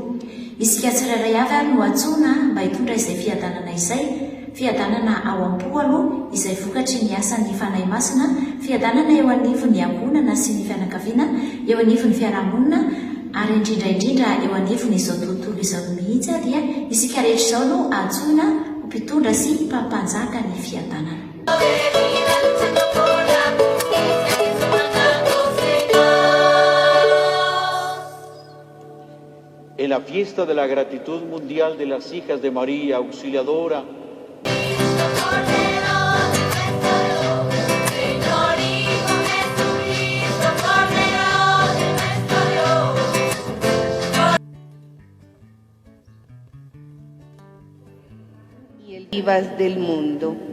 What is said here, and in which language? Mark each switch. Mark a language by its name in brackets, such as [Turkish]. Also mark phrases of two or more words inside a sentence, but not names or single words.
[Malagasy] Isika tsirairay avy no antsoina mba hitondra izay fiadanana izay, fiadanana ao am-po izay vokatry ny asan'ny fanahy masina, fiadanana eo anivon'ny angonana sy ny fianakaviana, eo anivon'ny fiarahamonina ary indrindra eo anivon'izao tontolo izao mihitsy dia isika rehetra izao no antsoina mpitondra sy mpampanjaka ny fiadanana. [Spanish] En la fiesta de la gratitud mundial de las hijas de María Auxiliadora, y el vivas del mundo.